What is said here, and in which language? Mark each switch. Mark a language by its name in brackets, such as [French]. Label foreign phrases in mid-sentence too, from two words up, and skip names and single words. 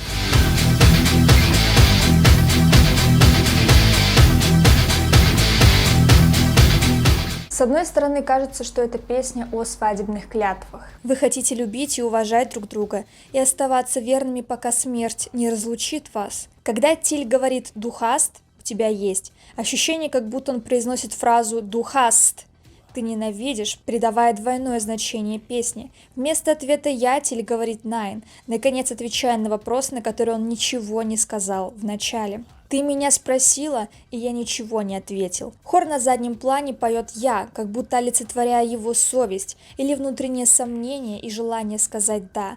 [Russian] С одной стороны, кажется, что это песня о свадебных клятвах. Вы хотите любить и уважать друг друга, и оставаться верными, пока смерть не разлучит вас. Когда Тиль говорит [German] «du hast», [Russian] «у тебя есть», ощущение, как будто он произносит фразу [German] «du hast», [Russian] «ты ненавидишь», придавая двойное значение песни. Вместо ответа «я» Тиль говорит «nein», наконец отвечая на вопрос, на который он ничего не сказал в начале. «Ты меня спросила, и я ничего не ответил». Хор на заднем плане поет «я», как будто олицетворяя его совесть или внутреннее сомнение и желание сказать «да».